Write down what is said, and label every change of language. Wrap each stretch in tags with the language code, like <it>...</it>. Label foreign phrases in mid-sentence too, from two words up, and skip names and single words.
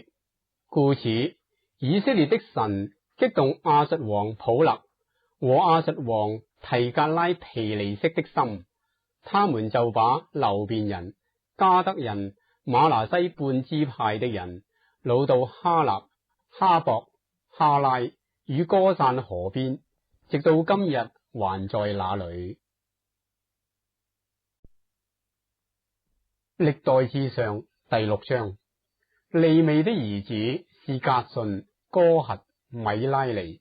<zh>故此，以色列的神激動亞述王普勒和亞述王提格拉皮尼色的心，他們就把流便人、加德人、瑪拿西半支派的人擄到哈納、哈博、哈拉與歌散河邊，直到今日還在那裏。歷代志上第6章，利未的兒子是革順、哥轄、米拉利。</zh>